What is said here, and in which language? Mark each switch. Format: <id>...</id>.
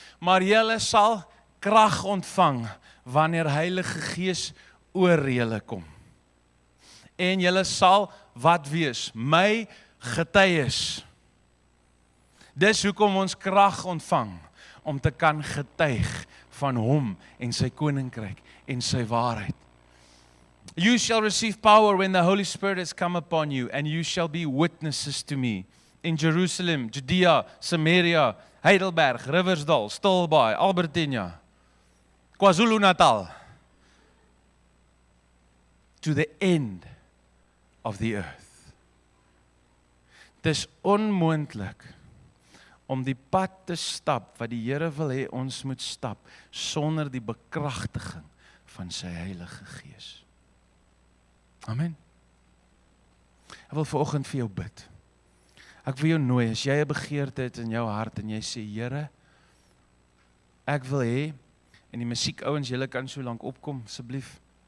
<af>Maar julle sal krag ontvang wanneer Heilige Gees oor julle kom. En julle sal wat wees? My getuies. Dis hoekom ons krag ontvang, om te kan getuig van hom en sy koninkryk en sy waarheid.</af> <en>You shall receive power when the Holy Spirit has come upon you, and you shall be witnesses to me in Jerusalem, Judea, Samaria, Heidelberg, Riversdal, Stilbaai, Albertina, KwaZulu-Natal, to the end of the earth.</en> <af>Dis onmoontlik om die pad te stap wat die Here wil hê ons moet stap sonder die bekragtiging van sy Heilige Gees. Amen. Ek wil vanoggend vir jou bid. Ek wil jou nooi, as jy 'n begeerte het in jou hart en jy sê, Here, ek wil hê, en die musiekouens, julle kan so lank opkom, asseblief.</af>